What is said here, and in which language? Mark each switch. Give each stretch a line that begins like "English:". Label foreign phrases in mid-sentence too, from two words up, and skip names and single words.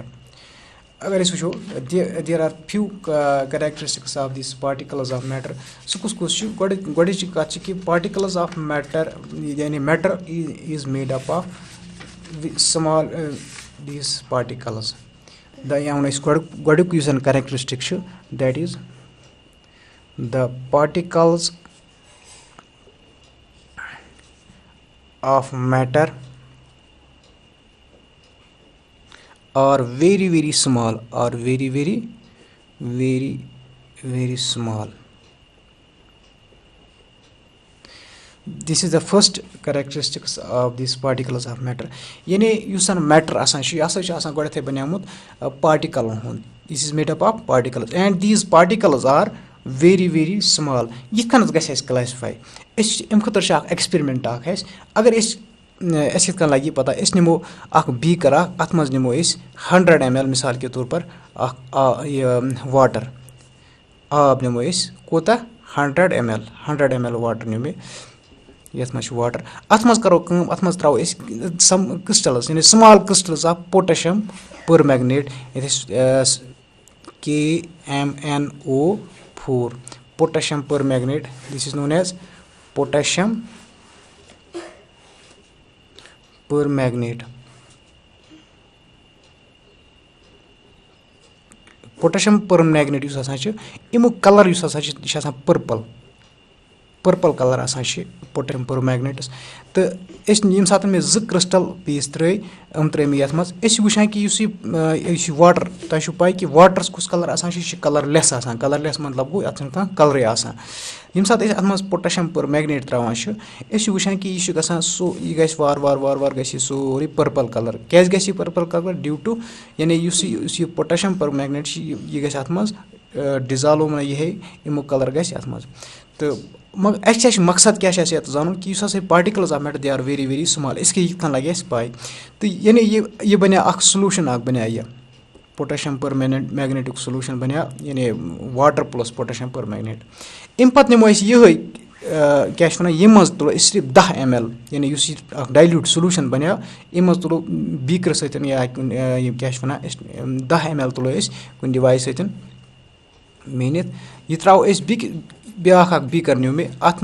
Kashmiri: اگر أسۍ وٕچھو
English: there are few characteristics of these particles of matter
Kashmiri: سُہ کُس چھُ گۄڈٕچی کَتھ چھِ کہِ
English: particles of matter
Kashmiri: یعنی
English: matter is made up of small these particles
Kashmiri: یا وَنو أسۍ گۄڈٕنیُک یُس زَن کَریکٹرِسٹِک چھُ
English: that is the particles of matter are very small or very small. This is the first characteristics of these particles of matter.
Kashmiri: یعنی یُس زَن میٹر آسان چھُ یہِ ہسا چھُ آسان گۄڈٕنیتھٕے بَنیومُت پاٹِکَلن ہُنٛد.
English: This is made up of particles and these particles are very small.
Kashmiri: یِتھ کٔنَتھ گژھِ اَسہِ کلاسِفاے أسۍ اَمہِ خٲطرٕ چھِ اکھ ایٚکسپیرمنٹ اکھ اَسہِ اگر اَسہِ کِتھ کٔنۍ لگہِ پتہ أسۍ نِمو اکھ بیٖکر اکھ اَتھ منٛز نِمو أسۍ 100 ml
Urdu: مِثال کے طور پر
Kashmiri: اکھ یہِ واٹر آب نِمو أسۍ کوٗتاہ 100 ml واٹر نیوٗ مےٚ یَتھ منٛز چھُ واٹر اَتھ منٛز کرو کٲم اَتھ منٛز تراوو أسۍ
English: some crystals
Kashmiri: یعنی
English: small crystals of potassium permanganate
Kashmiri: یَتھ أسۍ
English: KMnO4 potassium permanganate. This is known as potassium permanganate. Potassium permanganate
Kashmiri: یُس ہسا چھُ اَمیُک کلر یُس ہسا چھُ یہِ چھُ آسان
English: purple color
Kashmiri: آسان چھِ
English: potassium permanganateس
Kashmiri: تہٕ أسۍ ییٚمہِ ساتہٕ مےٚ
English: 2 crystal pieces
Kashmiri: ترٲے یِم ترٲے مےٚ یَتھ منٛز أسۍ چھِ وٕچھان کہِ یُس یہِ واٹر تۄہہِ چھُو پاے کہِ واٹرس کُس کلر آسان چھُ یہِ چھُ
English: colorless
Kashmiri: آسان
English: colorless
Kashmiri: مطلب گوٚو اَتھ چھُنہٕ کانٛہہ کلرٕے آسان ییٚمہِ ساتہٕ أسۍ اَتھ منٛز
English: potassium permanganate
Kashmiri: تراوان چھِ أسۍ چھِ وٕچھان کہِ یہِ چھُ گژھان یہِ گژھِ وارٕ گژھِ یہِ سورُے
English: purple color
Kashmiri: کیازِ گژھِ یہِ
English: purple color due to
Kashmiri: یعنی یُس یہِ
English: potassium permanganate
Kashmiri: چھُ یہِ گژھِ اَتھ منٛز ڈِزالو یِہے اَمیُک کلر گژھِ اَتھ منٛز تہٕ مگر اَسہِ کیاہ چھُ مقصد کیاہ چھُ اَسہِ یَتھ زانُن کہِ یُس ہسا
English: particles of matter they are very small
Kashmiri: أسۍ کیاہ یِتھ کٔنۍ لگہِ اَسہِ پاے تہٕ یعنی یہِ بَنیو اکھ سلوٗشن اکھ بَنیو یہِ
English: potassium permanganate's
Kashmiri: سلوٗشن بَنیو یعنی
English: water plus potassium permanganate
Kashmiri: اَمہِ پَتہٕ نِمو أسۍ یِہے کیاہ چھِ وَنان ییٚمہِ منٛز تُلو أسۍ صرف 10 ml یعنی یُس یہِ اکھ
English: dilute solution
Kashmiri: بَنیو اَمہِ منٛز تُلو بیٖکرٕ سۭتۍ یا کیاہ چھِ وَنان أسۍ 10 ml تُلو أسۍ کُنہِ ڈِوایس سۭتۍ میٖنِتھ یہِ تراوو أسۍ بیاکھ اکھ بیٖکر نیوٗ مےٚ اَتھ